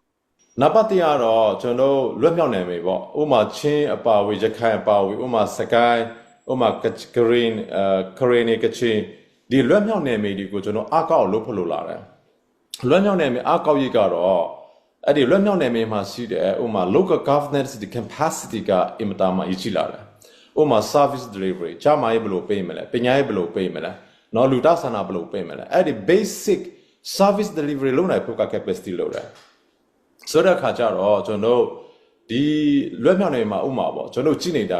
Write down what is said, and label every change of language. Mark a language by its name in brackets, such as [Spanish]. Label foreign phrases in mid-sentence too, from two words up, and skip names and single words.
[Burmese] နံပါတ်1ကတော့ကျွန်တော်လွတ်မြောက်နေပြီပေါ့ဥမာချင်းအပါဝေရခိုင်အပါဝေဥမာစကိုင်းဥမာကရင်ကချင်းဒီလွတ်မြောက်နေပြီဒီကိုကျွန်တော်အကောက်လို့ဖလို့လာတယ်လွတ်မြောက်နေပြီအကောက်ကြီးကတော့ အဲ့ဒီလွတ်မြောက်နေပြီမှာရှိတယ်ဥမာ [English] local governance the capacity [Burmese] ကအင်မတန်မှအရေးကြီးလာတယ်ဥမာ [English] service delivery [Burmese] ဂျာမိုင်းဘယ်လိုပေးမလဲပညာရေးဘယ်လိုပေးမလဲနော်လူတာဆန္ဒဘယ် လိုပေးမလဲအဲ့ဒီ [English] basic service delivery [Burmese] လုပ်နိုင်ဖို့က capacity လို့တယ်ဆိုတဲ့အခါကျတော့ကျွန်တော်ဒီလွတ်မြောက်နေမှာဥမာပေါ့ကျွန်တော်ကြည့်နေတာ